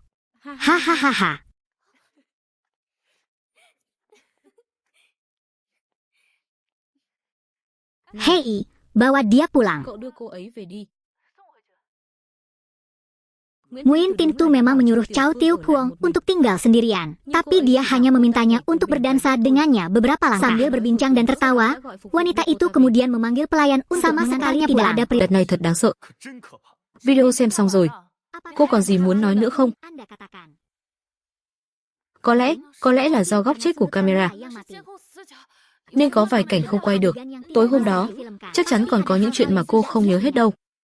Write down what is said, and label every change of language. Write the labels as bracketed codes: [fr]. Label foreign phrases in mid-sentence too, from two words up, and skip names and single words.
[id] Hahaha. Hei, bawa dia pulang. Nguyen Tin Tu memang menyuruh Chow Tiu Huong untuk tinggal sendirian. Tapi dia hanya memintanya untuk berdansa dengannya beberapa langkah. Sambil berbincang dan tertawa, wanita itu kemudian memanggil pelayan untuk sama sekali tidak ada [vi] Đợt này thật đáng sợ. Video xem xong rồi. Cô còn gì muốn nói nữa không? Có lẽ là do góc chết của camera. Nên có vài cảnh không quay được. Tối hôm đó, chắc chắn còn có những chuyện mà cô không nhớ hết đâu.